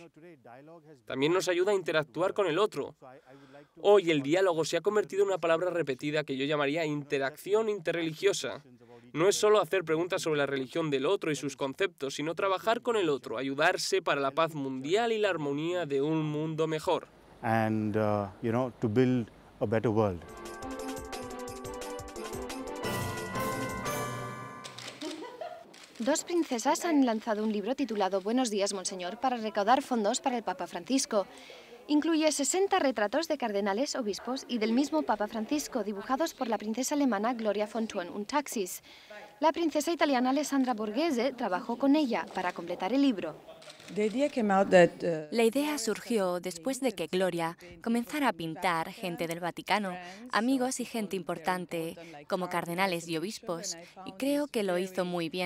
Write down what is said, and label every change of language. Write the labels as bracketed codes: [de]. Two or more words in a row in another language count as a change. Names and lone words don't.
[es] También nos ayuda a interactuar con el otro. Hoy el diálogo se ha convertido en una palabra repetida que yo llamaría interacción interreligiosa. No es solo hacer preguntas sobre la religión del otro y sus conceptos, sino trabajar con el otro, ayudarse para la paz mundial y la armonía de un mundo mejor. [en] And to build a better world. [es] Dos princesas han lanzado un libro titulado Buenos días, Monseñor, para recaudar fondos para el Papa Francisco. Incluye 60 retratos de cardenales, obispos y del mismo Papa Francisco, dibujados por la princesa alemana Gloria von Thurn und Taxis. La princesa italiana Alessandra Borghese trabajó con ella para completar el libro. La idea surgió después de que Gloria comenzara a pintar gente del Vaticano, amigos y gente importante, como cardenales y obispos, y creo que lo hizo muy bien.